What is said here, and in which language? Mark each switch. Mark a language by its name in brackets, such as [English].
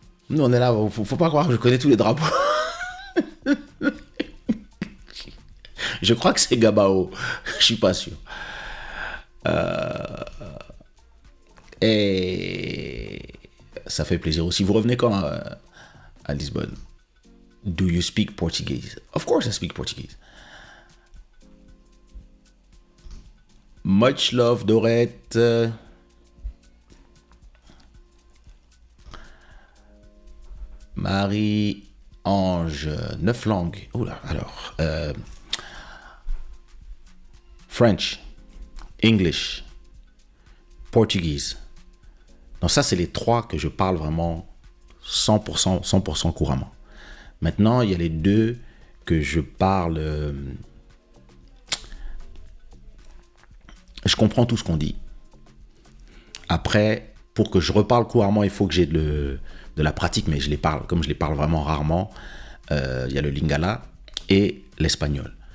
[French] Nous on est là, faut pas croire que je connais tous les drapeaux. Je crois que c'est Gabao, je suis pas sûr. Et ça fait plaisir aussi. Vous revenez quand à Lisbonne? [English] Do you speak Portuguese? Of course I speak Portuguese. Much love, Dorette. [French] Marie-Ange, 9 langues. Oula, alors. [English] French, English, Portuguese. [French] Donc ça, c'est les 3 que je parle vraiment 100% couramment. Maintenant, il y a les 2 que je parle... je comprends tout ce qu'on dit. Après, pour que je reparle couramment, il faut que j'ai de la pratique, mais comme je les parle vraiment rarement, il y a le lingala et l'espagnol.